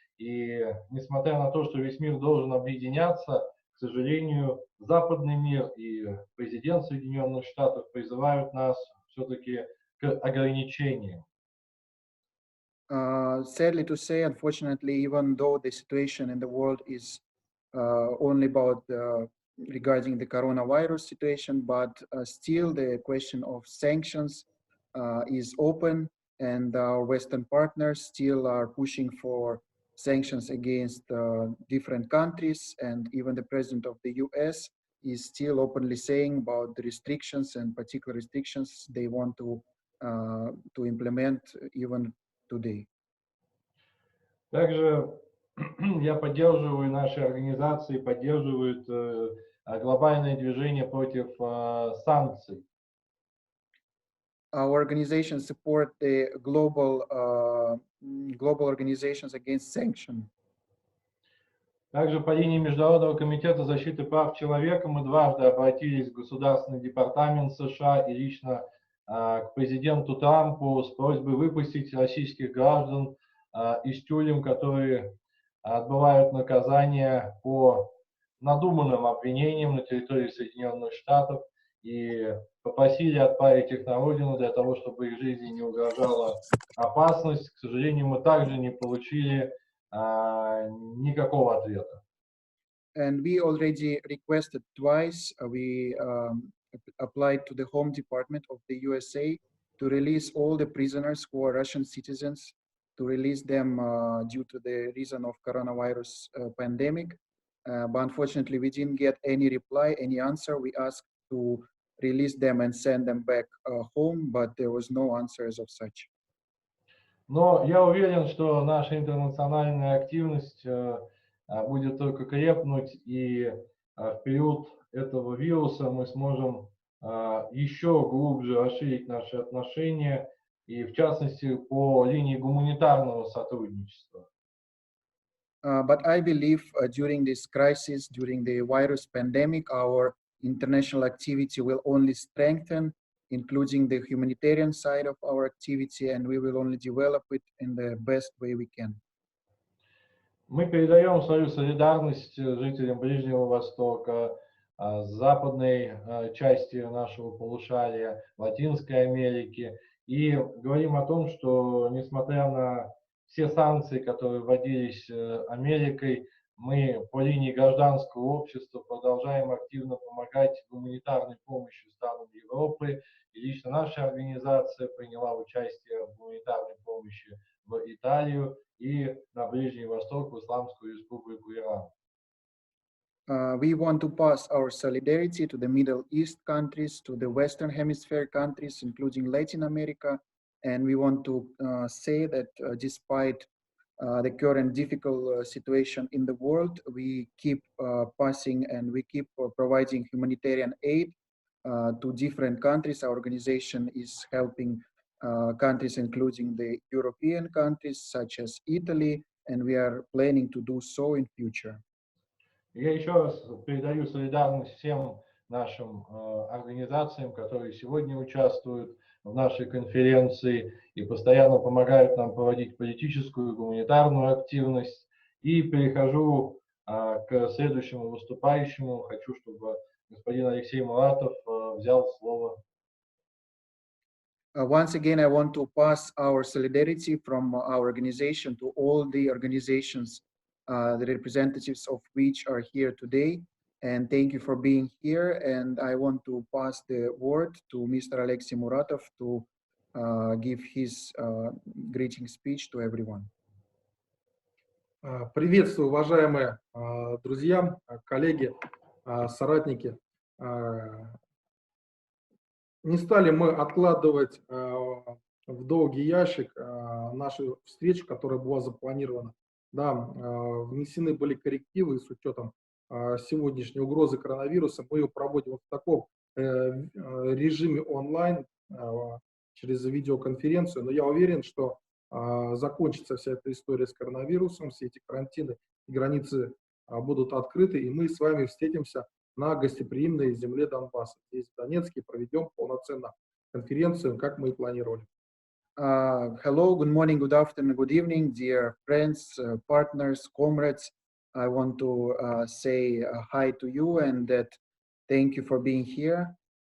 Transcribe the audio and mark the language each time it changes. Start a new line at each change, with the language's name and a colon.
Russian: И несмотря на то, что весь мир должен объединяться, к сожалению, западный мир и президент Соединенных Штатов призывают нас все-таки к ограничениям.
English: Sadly to say, unfortunately, even though the situation in the world is only about regarding the coronavirus situation, but still the question of sanctions is open, and our Western partners still are pushing for sanctions against different countries, and even the president of the US is still openly saying about the restrictions and particular restrictions they want to implement even today.
Russian: Также я поддерживаю, наши организации поддерживают глобальное движение против санкций.
English: Our organizations support the global organizations against sanction.
Russian: Также по линии Международного комитета защиты прав человека мы дважды обратились в Государственный департамент США и лично к президенту Трампу с просьбой выпустить российских граждан из тюрем, которые отбывают наказание по надуманным обвинениям на территории Соединенных Штатов, и попросили отправить их на родину для того, чтобы их жизни не угрожала опасность. К сожалению, мы также не получили никакого ответа.
English: And we already requested twice. We applied to the Home Department of the USA to release all the prisoners who are Russian citizens, to release them due to the reason of coronavirus pandemic. But unfortunately, we didn't get any reply, any answer. We asked to release them and send them back home, but there was no answer as of such.
Russian: Но я уверен, что наша интернациональная активность будет только крепнуть, и в период этого вируса мы сможем еще глубже расширить наши отношения, и в частности по линии гуманитарного сотрудничества.
English: But I believe during this crisis, during the virus pandemic, our international activity will only strengthen, including the humanitarian side of our activity, and we will only develop it in the best way we can.
Russian: Мы передаем свою солидарность жителям Ближнего Востока, западной части нашего полушария, Латинской Америки, и говорим о том, что несмотря на все санкции, которые вводились Америкой, мы по линии гражданского общества продолжаем активно помогать гуманитарной помощью странам Европы. И лично наша организация приняла участие в гуманитарной помощи в Италию и на Ближний Восток, в Исламскую Республику Иран.
English: We want to pass our solidarity to the Middle East countries, to the Western Hemisphere countries, including Latin America. And we want to say that despite the current difficult situation in the world, we keep passing and we keep providing humanitarian aid to different countries. Our organization is helping countries, including the European countries, such as Italy, and we are planning to do so in future.
Russian: Я еще раз передаю солидарность всем нашим организациям, которые сегодня участвуют в нашей конференции и постоянно помогают нам проводить политическую и гуманитарную активность. И перехожу к следующему выступающему хочу, чтобы господин Алексей Муратов взял слово.
English: Once again, I want to pass our solidarity from our organization to all the organizations, the representatives of which are here today. And thank you for being here. And I want to pass the word to Mr. Alexei Muratov to give his greeting speech to everyone.
Russian: Приветствую, уважаемые друзья, коллеги, соратники. Не стали мы откладывать в долгий ящик нашу встречу, которая была запланирована. Да, внесены были коррективы с учетом сегодняшней угрозы коронавируса. Мы ее проводим в таком режиме онлайн через видеоконференцию. Но я уверен, что закончится вся эта история с коронавирусом, все эти карантины и границы будут открыты, и мы с вами встретимся на гостеприимной земле Донбасса. Здесь, в Донецке, проведем полноценно конференцию, как мы и планировали.
English: Hello, good morning, good afternoon, good evening, dear friends, partners, comrades. I want to say hi to you and that thank you for being here.